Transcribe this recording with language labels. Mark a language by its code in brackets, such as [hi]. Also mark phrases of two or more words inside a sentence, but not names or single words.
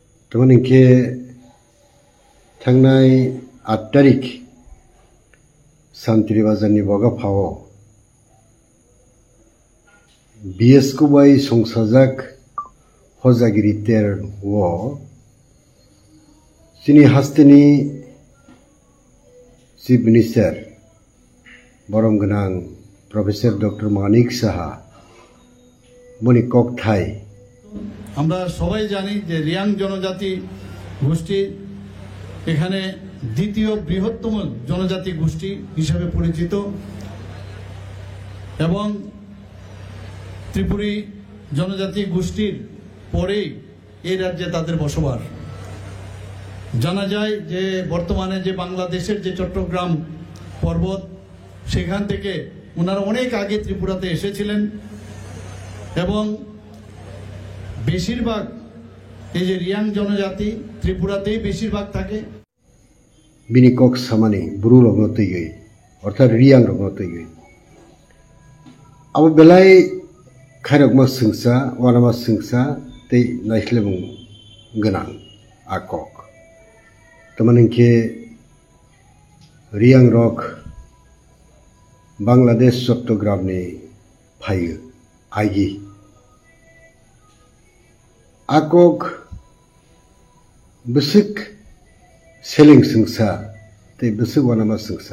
[trp] Teman ke tangnai 8 tarik Santri Bazarni boga phao BS kubai songsajak hojagiri ter wo sini hasteni [en] Chief Minister [trp] Borom Ganang Professor Dr. Manik Saha Moni Kok Thai [bn] আমরা সবাই জানি যে রিয়াং জনজাতি গোষ্ঠী এখানে দ্বিতীয় বৃহত্তম জনজাতি গোষ্ঠী হিসেবে পরিচিত এবং ত্রিপুরী জনজাতি গোষ্ঠীর পরেই এই রাজ্যে তাদের বসবাস। জানা যায় যে বর্তমানে যে বাংলাদেশের যে চট্টগ্রাম পর্বত সেখান থেকে ওনারা অনেক আগে ত্রিপুরাতে এসেছিলেন এবং বেশিরভাগ এই যে রিয়াং জনজাতি ত্রিপুরাতেই বেশিরভাগ থাকে। [trp] Bini kok samani buru rogno tiyoi orthat riang rogno tiyoi abo belai khairok ma singsa wanama singsa tei naislebung ganang akok tamaningke riang rok Bangladesh Chattogram ni phayo aigi akok besik Seling singsa, te besok wanama singsa.